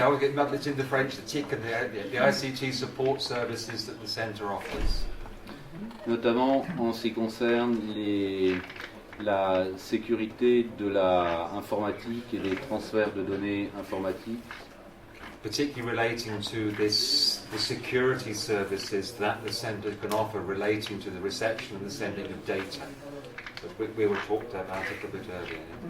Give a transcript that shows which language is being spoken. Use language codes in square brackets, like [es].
[en] I will get much into French. The TIC and the ICT support services that the centre offers. [fr] Notamment en ce qui concerne la sécurité de la informatique et des transferts de données informatiques. [en] Particularly relating to the security services that the centre can offer relating to the reception and the sending of data. So we were talked about it a bit earlier.